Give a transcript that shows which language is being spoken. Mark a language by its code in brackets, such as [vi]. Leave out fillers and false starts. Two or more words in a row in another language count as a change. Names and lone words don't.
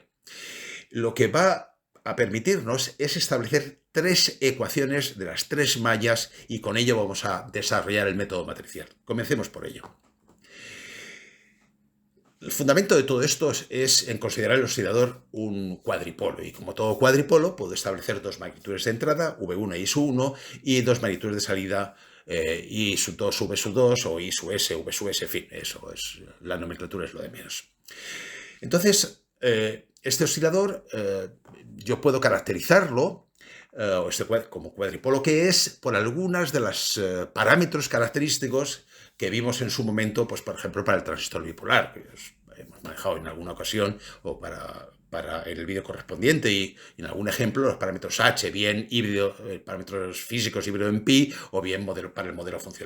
[es] Lo que va a permitirnos es establecer tres ecuaciones de las tres mallas y con ello vamos a desarrollar el método matricial. Comencemos por ello. El fundamento de todo esto es en considerar el oscilador un cuadripolo, y como todo cuadripolo puedo establecer dos magnitudes de entrada, V1 y I1, y dos magnitudes de salida, I sub 2, V sub 2, o I sub S, V sub S, en fin, eso es, la nomenclatura es lo de menos. Entonces, este oscilador yo puedo caracterizarlo como cuadripolo que es por algunas de los parámetros característicos que vimos en su momento, pues por ejemplo para el transistor bipolar, que hemos manejado en alguna ocasión, o para en el vídeo correspondiente, y en algún ejemplo los parámetros H, bien híbrido, parámetros físicos híbrido en pi, o bien para el modelo funcional.